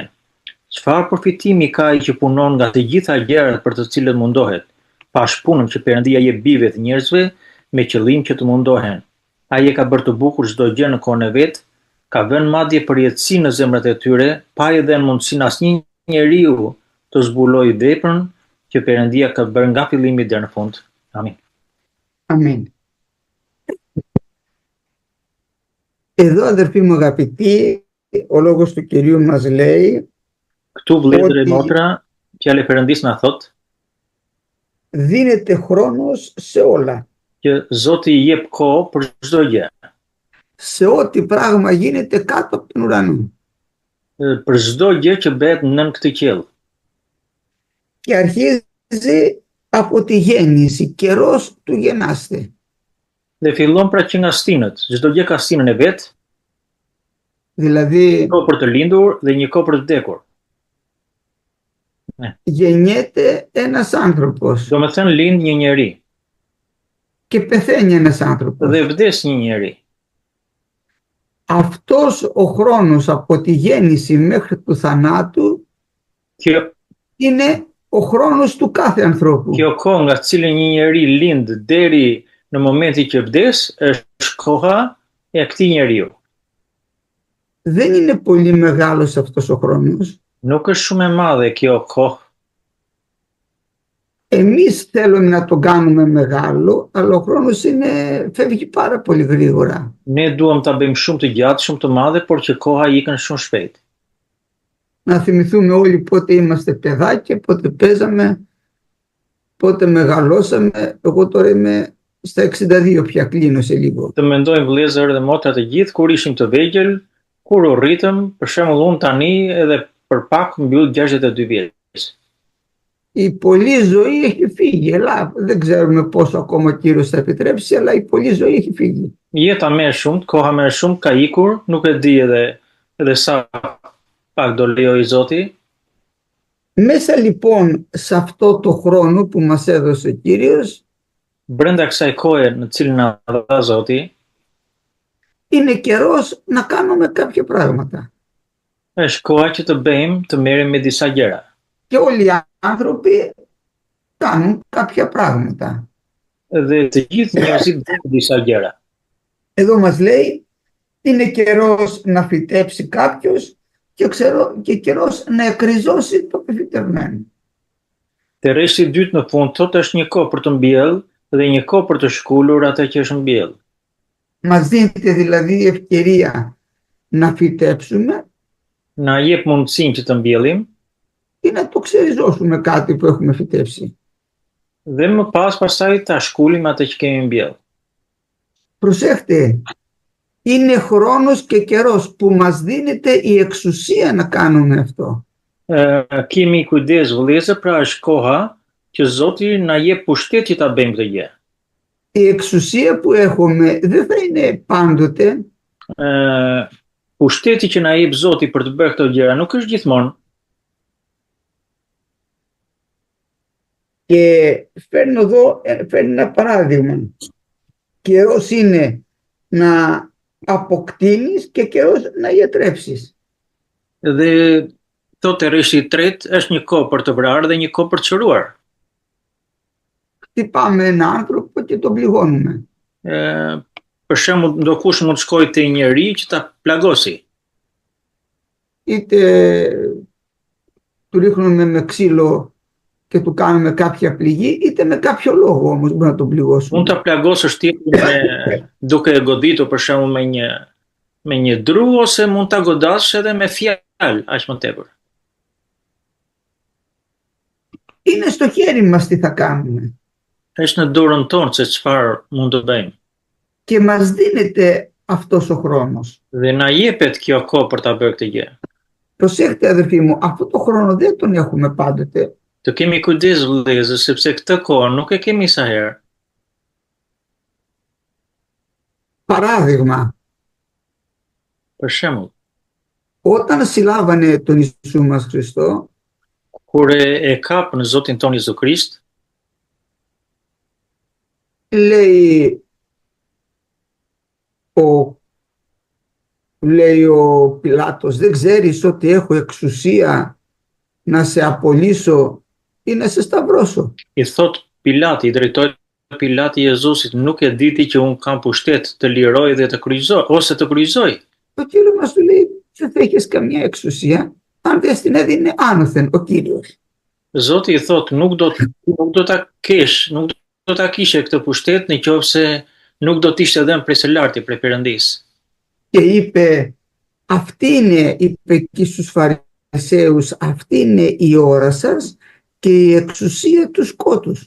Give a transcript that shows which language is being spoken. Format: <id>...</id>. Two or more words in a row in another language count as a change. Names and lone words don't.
<sq>Çfarë përfitimi ka ai që punon nga të gjitha gjërat për të cilët mundohet, pa shpunën që Perëndia jep bijve të njerëzve me qëllim që të mundohen. Ai e ka bërë të bukur çdo gjë në kohën e vet, ka vënë madje përjetësi në zemrat e tyre, pa I dhënë mundësinë asnjë njeriu të zbulojë veprën që Perëndia ka bërë nga fillimi deri në fund. Amin.</sq> <el>Αμήν. Εδώ, αδερφοί μου αγαπητοί, ο λόγος του Κυρίου μας λέει</el> <sq>Këtu vëllezër e motra, fjala e Perëndis na thot</sq> <el>δίνεται χρόνος σε όλα.</el> <sq>që Zoti I jep kohë për çdo gjë,</sq> <el>Σε ό,τι πράγμα γίνεται κάτω από τον ουρανό.</el> <sq>për çdo gjë që bëhet nën këtë qiell.</sq> <el>Και αρχίζει από τη γέννηση, καιρός του γεννάστε.</el> <sq>Dhe fillon pra që nga stinët, çdo gjë ka stinën e vet,</sq> <el>Δηλαδή</el> <sq>një kohë për të lindur dhe një kohë për të vdekur.</sq> <el>γεννιέται ένας άνθρωπος</el> <sq>Do me thënë lind një njeri</sq> <el>και πεθαίνει ένας άνθρωπος.</el> <sq>dhe vdes një njeri.</sq> <el>Αυτός ο χρόνος από τη γέννηση μέχρι του θανάτου</el> <sq>Kjo</sq> <el>είναι ο χρόνος του κάθε ανθρώπου.</el> <sq>kohë nga cilën një njeri lind deri në momentin që vdes është koha e këtij njeriu.</sq> <el>Δεν είναι πολύ μεγάλος αυτός ο χρόνος.</el> <sq>Nuk është shumë e madhe kjo kohë.</sq> <el>Εμείς θέλουμε να τον κάνουμε μεγάλο, αλλά ο χρόνος φεύγει πάρα πολύ γρήγορα.</el> <sq>Ne duam ta bëjmë shumë të gjatë, shumë të madhe, por që koha ikën shumë shpejt.</sq> <el>Να θυμηθούμε όλοι πότε είμαστε παιδάκια, πότε παίζαμε, πότε μεγαλώσαμε. Εγώ τώρα είμαι στα 62 πια, κλείνω σε λίγο.</el> <sq>Të mendojmë vëllezër dhe motra të gjithë kur ishim të vegjël, kur u rritëm, për shembull unë tani edhe për pak mbyll 62 vjeç.</sq> <el>Η πολλή ζωή έχει φύγει. Δεν ξέρουμε πόσο ακόμα ο Κύριος θα επιτρέψει, αλλά η πολλή ζωή έχει φύγει.</el> <sq>Jeta më e shumt, koha më e shumt ka ikur, nuk e di edhe sa pak do lejoj Zoti.</sq> <el>Μέσα λοιπόν σε αυτό το χρόνο που μας έδωσε ο Κύριος,</el> <sq>Brenda kësaj kohe në cilën na dha Zoti,</sq> <el>είναι καιρός να κάνουμε κάποια πράγματα.</el> <sq>është koha që të bëjmë, të merrem me disa gjëra.</sq> <el>Και όλοι οι άνθρωποι κάνουν κάποια πράγματα.</el> <sq>Dhe të gjithë njerëzit bëjnë disa gjëra.</sq> <el>Εδώ μας λέει είναι καιρός να φυτέψει κάποιος και καιρός να εκριζώσει το πεφυτευμένο.</el> <sq>Te rreshti I dytë në fund thotë është një kohë për të mbjellë dhe një kohë për të shkullur atë që është mbjellë.</sq> <el>Μας δίνεται δηλαδή ευκαιρία να φυτέψουμε</el> <sq>Na jep mundësinë që të mbjellim</sq> <el>ή να το ξεριζώσουμε κάτι που έχουμε φυτέψει.</el> <sq>dhe më pastaj ta shkullim atë që kemi mbjell.</sq> <el>Προσέχτε, είναι χρόνος και καιρός που μας δίνεται η εξουσία να κάνουμε αυτό.</el> <sq>Kemi kujdes vëllezër, pra është koha që Zoti na jep pushtet që ta bëjmë këtë gjë.</sq> <el>Η εξουσία που έχουμε δεν θα είναι πάντοτε.</el> <sq>Pushteti që na jep Zoti për të bërë këto gjëra nuk është gjithmonë.</sq> <el>Και φέρνω ένα παράδειγμα. Καιρός είναι να αποκτήνεις και καιρός να ιατρεύσεις.</el> <sq>Dhe thotë rreshti I tretë është një kohë për të vrarë dhe një kohë për të shëruar.</sq> <el>Χτυπάμε έναν άνθρωπο και τον πληγώνουμε.</el> <sq>Për shembull, ndokush mund të shkojë te një njeri që ta plagosi.</sq> <el>Είτε του ρίχνουμε με ξύλο και του κάνουμε κάποια πληγή, είτε με κάποιο λόγο όμως μπορεί να τον πληγώσουμε.</el> <sq>Mund ta plagosësh tipin duke e goditur për shembull me një dru ose mund ta godasësh edhe me fjalë aq më tepër.</sq> <el>Είναι στο χέρι μας τι θα κάνουμε.</el> <sq>Është në dorën tonë se çfarë mund të bëjmë.</sq> <el>Και μας δίνεται αυτός ο χρόνος.</el> <sq>Dhe na jepet kjo kohë për ta bërë këtë gjë.</sq> <el>Προσέχτε αδερφοί μου, αυτό το χρόνο δεν τον έχουμε πάντοτε.</el> <sq>Të kemi kujdes vëllezër, sepse këtë kohë nuk e kemi sa herë.</sq> <el>Παράδειγμα,</el> <sq>Për shembull,</sq> <el>όταν συλλάβανε τον Ιησού μας Χριστό,</el> <sq>kur e kapën Zotin ton Jezu Krisht,</sq> <el>λέει ο Πιλάτος, δεν ξέρεις ότι έχω εξουσία να σε απολύσω ή να σε σταυρώσω.</el> <sq>i thot Pilati, i drejtohet Pilati Jezusit, nuk e diti që un kam pushtet të liroj dhe të kryqëzoj ose të kryqëzoj.</sq> <el>Ο Κύριος μας του λέει, δεν θα έχεις καμιά εξουσία αν δεν την έδινε άνωθεν ο Κύριος.</el> <sq>Zoti i thot nuk do ta kesh, nuk do ta kishe këtë pushtet nëse nuk do të ishte dhënë prej së larti, prej Perëndisë.</sq> <el>Και είπε, αυτή είναι, είπε εκεί στους Φαρισαίους, αυτή είναι η ώρα σας και η εξουσία του σκότους.</el>